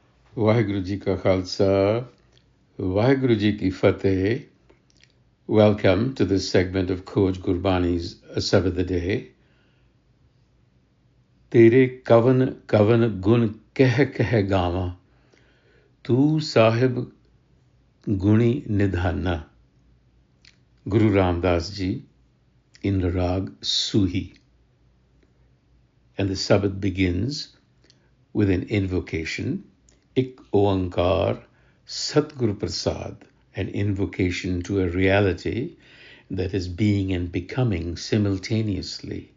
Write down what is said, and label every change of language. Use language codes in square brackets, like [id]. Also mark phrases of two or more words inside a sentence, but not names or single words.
[pa] ਵਾਹਿਗੁਰੂ ਜੀ ਕਾ ਖ਼ਾਲਸਾ, ਵਾਹਿਗੁਰੂ ਜੀ ਕੀ ਫ਼ਤਿਹ. [en] Welcome to this segment of Coach Gurbani's a-sabad-a-day. [pa] ਤੇਰੇ ਕਵਨ ਕਵਨ ਗੁਣ ਕਹਿ ਕਹਿ ਗਾਵਾ, ਤੂ ਸਾਹਿਬ ਗੁਣੀ ਨਿਧਾਨਾ. [en] Guru Ramdas Ji in the Rag Suhi. And the Sabad begins with an invocation, [pa] ਇਕ ਓਅੰਕਾਰ ਸਤਿਗੁਰ ਪ੍ਰਸਾਦਿ, [en] an invocation to a reality that is being and becoming simultaneously.